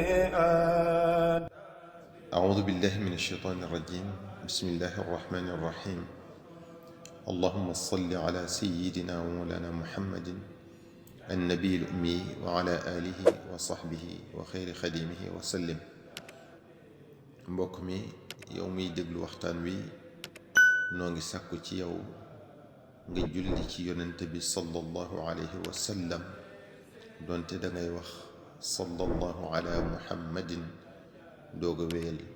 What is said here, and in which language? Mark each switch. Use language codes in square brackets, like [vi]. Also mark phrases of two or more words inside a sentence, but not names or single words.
[ar] أعوذ بالله من الشيطان الرجيم. بسم الله الرحمن الرحيم. اللهم صل على سيدنا ومولانا محمد النبي الأمي وعلى آله وصحبه وخير خديمه وسلم. [wo] mbokk mi yow miy déglu waxtaan wi noo ngi sàkku ci yow nga julli ci yonente bi [ar] صلى الله عليه وسلم [wo] doonte dangay wax [ar] صلى الله على محمد [wo] dooga wéyal.